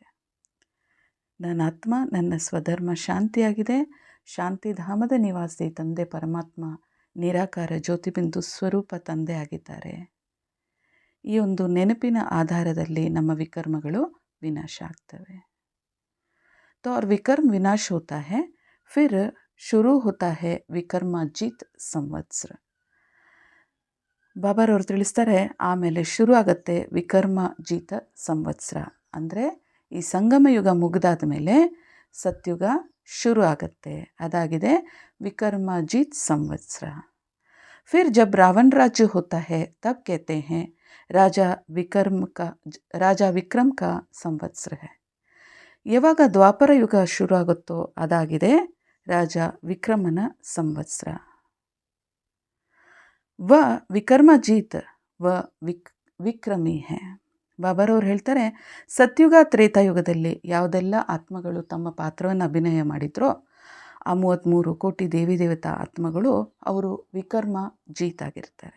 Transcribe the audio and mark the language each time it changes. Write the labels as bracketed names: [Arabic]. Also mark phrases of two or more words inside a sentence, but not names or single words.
[Kannada] ನನ್ನ ಆತ್ಮ, ನನ್ನ ಸ್ವಧರ್ಮ ಶಾಂತಿಯಾಗಿದೆ. ಶಾಂತಿಧಾಮದ ನಿವಾಸಿ ತಂದೆ ಪರಮಾತ್ಮ ನಿರಾಕಾರ ಜ್ಯೋತಿಬಿಂದು ಸ್ವರೂಪ ತಂದೆ ಆಗಿದ್ದಾರೆ. ಈ ಒಂದು ನೆನಪಿನ ಆಧಾರದಲ್ಲಿ ನಮ್ಮ ವಿಕರ್ಮಗಳು ವಿನಾಶ ಆಗ್ತವೆ. [Hindi] तो और विकर्म विनाश होता है, फिर शुरू होता है ವಿಕರ್ಮಾಜಿತ್ ಸಂವತ್ಸರ. [Kannada] ಬಾಬಾರವ್ರು ತಿಳಿಸ್ತಾರೆ, ಆಮೇಲೆ ಶುರು ಆಗುತ್ತೆ ವಿಕರ್ಮಾಜಿತ ಸಂವತ್ಸರ. ಅಂದರೆ ಈ ಸಂಗಮ ಯುಗ ಮುಗಿದಾದ ಮೇಲೆ ಸತ್ಯುಗ ಶುರು ಆಗುತ್ತೆ. ಅದಾಗಿದೆ ವಿಕರ್ಮಾಜಿತ್ ಸಂವತ್ಸರ. [Hindi] फिर जब रावण राज्य होता है तब कहते हैं राजा विक्रम का संवत्सर है. [Kannada] ಯಾವಾಗ ದ್ವಾಪರ ಯುಗ ಶುರು ಆಗುತ್ತೋ ಅದಾಗಿದೆ ರಾಜ ವಿಕ್ರಮನ ಸಂವತ್ಸರ. [Hindi] व विकर्मजीत व विक्रमी है. [Kannada] ಬಾಬಾರವ್ರು ಹೇಳ್ತಾರೆ, ಸತ್ಯುಗ ತ್ರೇತಾಯುಗದಲ್ಲಿ ಯಾವುದೆಲ್ಲ ಆತ್ಮಗಳು ತಮ್ಮ ಪಾತ್ರವನ್ನು ಅಭಿನಯ ಮಾಡಿದ್ರೋ ಆ 33 ಕೋಟಿ ದೇವಿ ದೇವತಾ ಆತ್ಮಗಳು ಅವರು ವಿಕರ್ಮ ಜೀತಾಗಿರ್ತಾರೆ.